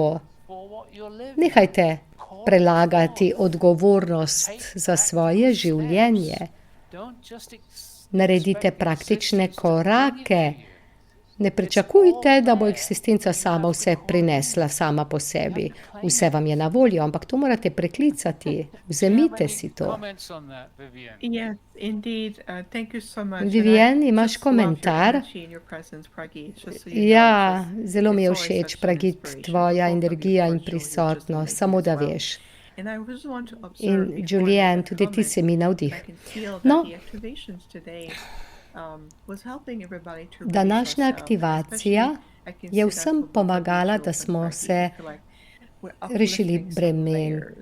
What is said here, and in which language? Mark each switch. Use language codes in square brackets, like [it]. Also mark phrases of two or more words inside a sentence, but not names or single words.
[sl] Nehajte prelagati odgovornost za svoje življenje. Naredite praktične korake Ne pričakujte, da bo eksistenca sama vse prinesla sama po sebi. Vse vam je na voljo, ampak to morate preklicati. Vzemite si to. [en] Comments on that, Vivian? Yes, indeed. Thank you so much. [sl] Vivian, imaš komentar? Ja, zelo mi je všeč, Pragit, tvoja energija in prisotnost, samo da veš. In Julian, tudi ti si mi navdih. No, današnja aktivacija je vsem pomagala, da smo se rešili bremen.